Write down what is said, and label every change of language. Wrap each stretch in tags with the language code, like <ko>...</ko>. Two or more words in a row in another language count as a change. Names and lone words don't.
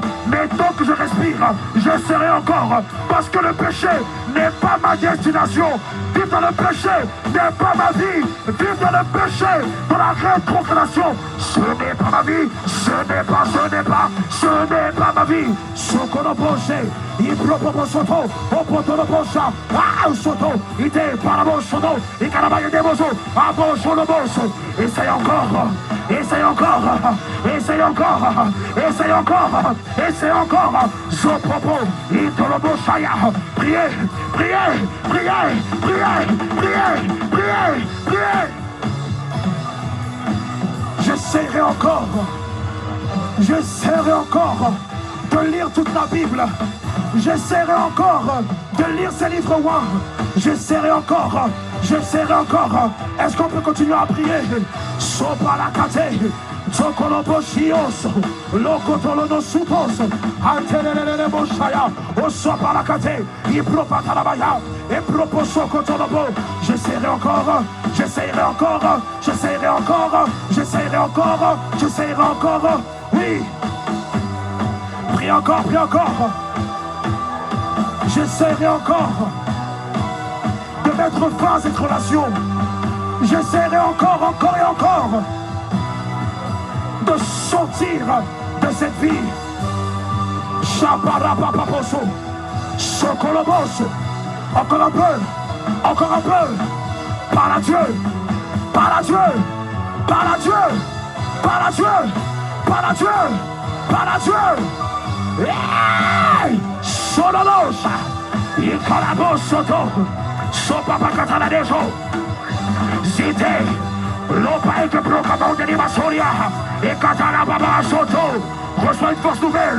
<fr>Mais tant que je respire, j'essaierai encore. Parce que le péché n'est pas ma destination. Vivre dans le péché n'est pas ma vie. Vivre dans le péché, dans la rétrogradation, ce n'est pas ma vie. Ce n'est pas ma vie. Socorrobosé, il propose soto, opotorobosa, soto, ite parabo soto, il carabaye de bozo, abo soloboso. Essaye encore. Zopopo, itolobosaya. Priez. J'essaierai encore de lire toute la Bible. J'essaierai encore de lire ces livres ouin. J'essaierai encore. Est-ce qu'on peut continuer à prier? Sopalakate, Tokoloboshioso, Lokotolono Supos, Antelele Moshaya, Osopalakate, Ipropatalabaya, et Proposo Kotolobo. J'essaierai encore. Oui. Prie encore. J'essaierai encore de mettre fin à cette relation. J'essaierai encore de sortir de cette vie. Chaparapapaposo, Sokolobos. Encore un peu. Par la Dieu. Sololosa, Ikarabosoto, Sopapakataladejo, Zite, Lopae que proclamant de l'Imasoria, et Katalababa Soto. Reçois une force nouvelle.</fr>